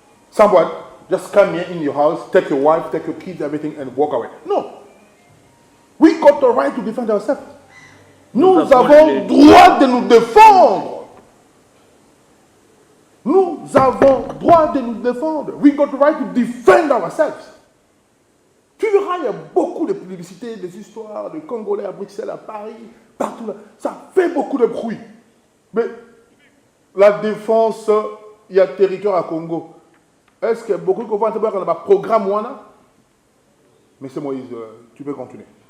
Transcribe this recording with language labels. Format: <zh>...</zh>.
<en>Someone just come here in your house, take your wife, take your kids, everything, and walk away. No. We got the right to defend ourselves.</en> <fr>Nous avons le droit de nous défendre. Nous avons le droit de nous défendre.</fr> <en>We got the right to defend ourselves.</en> <fr>Tu verras, il y a beaucoup de publicités, des histoires de Congolais à Bruxelles, à Paris, partout là. Ça fait beaucoup de bruit. Mais la défense, il y a territoire à Congo. Est-ce que beaucoup de Congolais ont un programme Wana? Mais c'est Moïse, tu peux continuer.</fr>